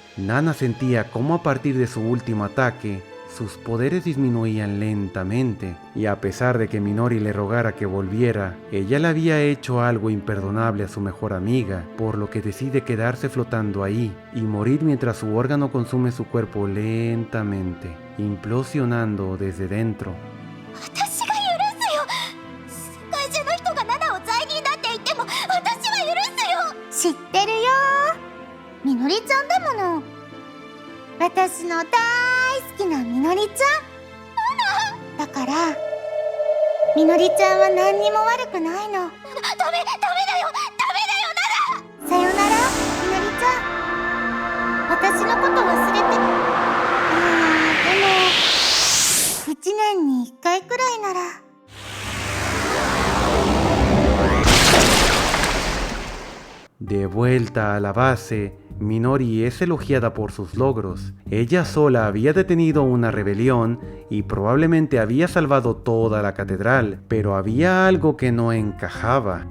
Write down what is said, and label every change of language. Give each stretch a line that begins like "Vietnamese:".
Spanish: Nana sentía cómo a partir de su último ataque, sus poderes disminuían lentamente, y a pesar de que Minori le rogara que volviera, ella le había hecho algo imperdonable a su mejor amiga, por lo que decide quedarse flotando ahí y morir mientras su órgano consume su cuerpo lentamente, implosionando desde dentro.
Japanese: 私が許すよ。世界中の人がナナを罪人だって言っても私は許すよ。知ってるよ。みのりちゃんだもの。私の大好きなみのりちゃん。だからみのりちゃんは何にも悪くないの。ダメだよ。ダメだよナナ。さよならみのりちゃん。私のこと忘れて。でも1年に1回くらいなら。
Spanish: De vuelta a la base, Minori es elogiada por sus logros. Ella sola había detenido una rebelión y probablemente había salvado toda la catedral, pero había algo que no encajaba.